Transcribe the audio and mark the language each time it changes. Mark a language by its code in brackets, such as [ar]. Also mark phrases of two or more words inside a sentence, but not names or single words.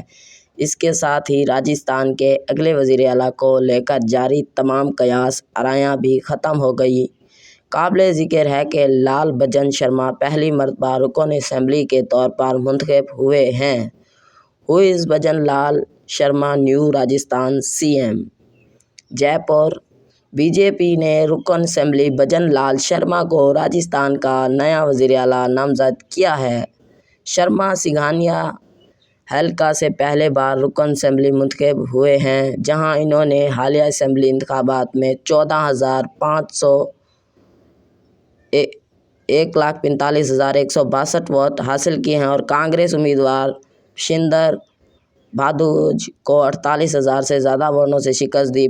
[ur] اس کے ساتھ ہی راجستھان کے اگلے وزیر اعلیٰ کو لے کر جاری تمام قیاس آرائیاں بھی ختم ہو گئی۔ قابل ذکر ہے کہ لال بھجن شرما پہلی مرتبہ رکن اسمبلی کے طور پر منتخب ہوئے ہیں۔ [en] Who is Bhajan Lal Sharma new Rajasthan CM? [ur] جے پور۔ بی جے پی نے رکن اسمبلی بھجن لال شرما کو راجستھان کا نیا وزیر اعلیٰ نامزد کیا ہے۔ شرما سنگھانیا حلقہ سے پہلی بار رکن اسمبلی منتخب ہوئے ہیں، جہاں انہوں نے حالیہ اسمبلی انتخابات میں 14,145,162 ووٹ حاصل کیے ہیں اور کانگریس امیدوار شندر بھاردواج کو 48,000 سے زیادہ ووٹوں سے شکست دی۔